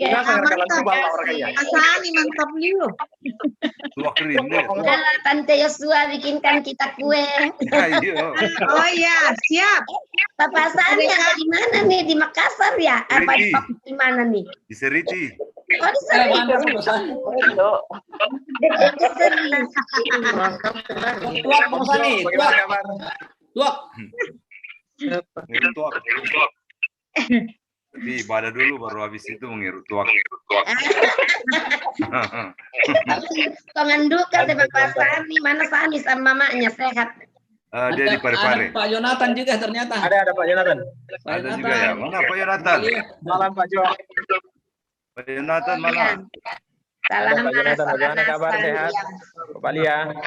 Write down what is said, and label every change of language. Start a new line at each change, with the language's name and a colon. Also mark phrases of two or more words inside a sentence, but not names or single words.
Indonesian: Asani mantap nih. Tua kriak ini. Kalau Tante Yosua bikinkan kita kue. Ayo. Oh iya, siap. Bapak Sani ada di mana nih? Di Makassar ya? Apa di mana nih? Di Seriti. Oh di Seri. Tuak Bang Sani, tuak. Ngiru tuak. Tapi ibadah dulu baru habis itu mengiru tuak. Pengandukan deh Bapak Sani. Mana Sani sama mamanya sehat? Dia di Parepare. Pak Jonathan juga ternyata. Ada Pak Jonathan. Ada juga ya. Mana Pak Jonathan? Malam Pak Jo. Pak Jonathan mana? Salam Pak Jonathan, bagaimana kabar, sehat? Pak Lia.